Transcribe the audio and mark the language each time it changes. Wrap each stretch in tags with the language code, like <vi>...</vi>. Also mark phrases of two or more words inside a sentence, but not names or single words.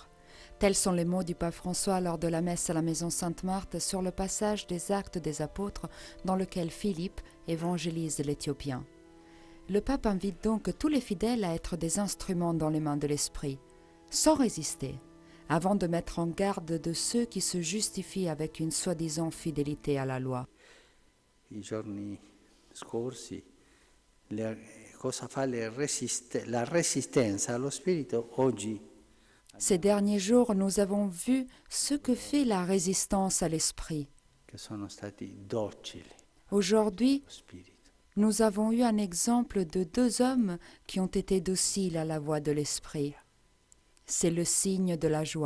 <fr>Tels sont les mots du pape François lors de la messe à la Maison Sainte-Marthe sur le passage des Actes des Apôtres dans lequel Philippe évangélise l'Éthiopien. Le pape invite donc tous les fidèles à être des instruments dans les mains de l'Esprit, sans résister, avant de mettre en garde de ceux qui se justifient avec une soi-disant fidélité à la loi.</fr> <it>I giorni scorsi, cosa fa la resistenza allo spirito oggi.</it> <fr>Ces derniers jours, nous avons vu ce que fait la résistance à l'esprit. Aujourd'hui, nous avons eu un exemple de deux hommes qui ont été dociles à la voix de l'esprit. C'est le signe de la joie.</fr>